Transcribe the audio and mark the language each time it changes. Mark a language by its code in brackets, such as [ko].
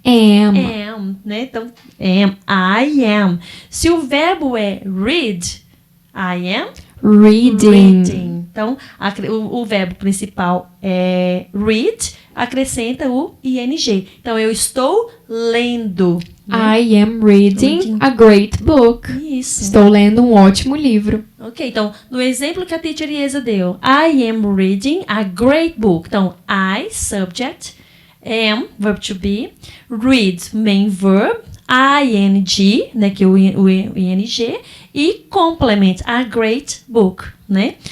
[en] Am, [pt] né? Então, [en] I am. [pt] Se o verbo é read, [en] I am reading. [pt] Então, o verbo principal é read, acrescenta o ing. Então, eu estou lendo. Né? [en] I am reading a great book. [pt] Isso. Estou lendo um ótimo livro. Ok, então, no exemplo que a teacher Iesa deu, [en] I am reading a great book. Então, I, subject, am, verb to be, read, main verb, ing, [pt] né, que é o ing, [en] e complement, a great book, né?